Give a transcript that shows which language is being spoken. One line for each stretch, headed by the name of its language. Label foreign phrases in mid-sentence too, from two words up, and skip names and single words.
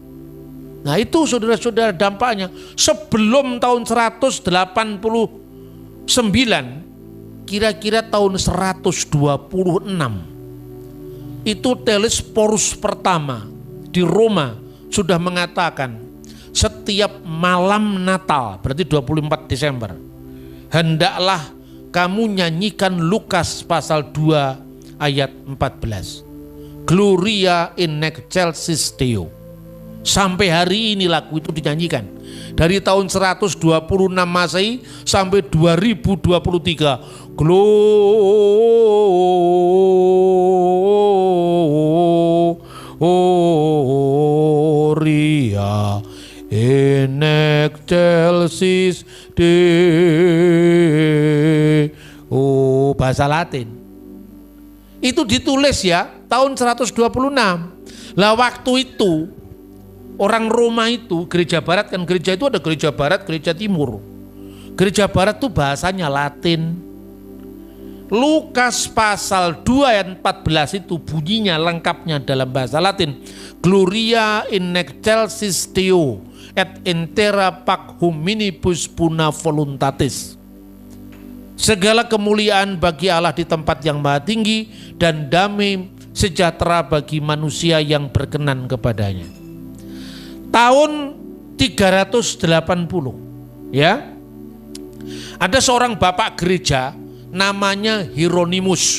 Indonesian: Nah itu saudara-saudara dampaknya. Sebelum tahun 189, kira-kira tahun 126, itu Telesporus pertama di Roma sudah mengatakan setiap malam Natal, berarti 24 Desember, hendaklah kamu nyanyikan Lukas pasal 2 ayat 14.
Latin: Gloria in excelsis Deo.
Indonesian: Sampai hari ini lagu itu dinyanyikan. Dari tahun 126 Masehi sampai 2023.
Latin: Gloria in excelsis Deo.
Indonesian: Bahasa Latin. Itu ditulis ya tahun 126. Lah waktu itu orang Roma itu, gereja barat kan, gereja itu ada gereja barat, gereja timur. Gereja barat itu bahasanya Latin. Lukas pasal 2 ayat 14 itu bunyinya lengkapnya dalam bahasa Latin.
Latin: Gloria in excelsis Deo et intera pac hominibus puna voluntatis.
Indonesian: Segala kemuliaan bagi Allah di tempat yang maha tinggi, dan damai sejahtera bagi manusia yang berkenan kepadanya. Tahun 380 ya, ada seorang bapak gereja namanya Hieronymus.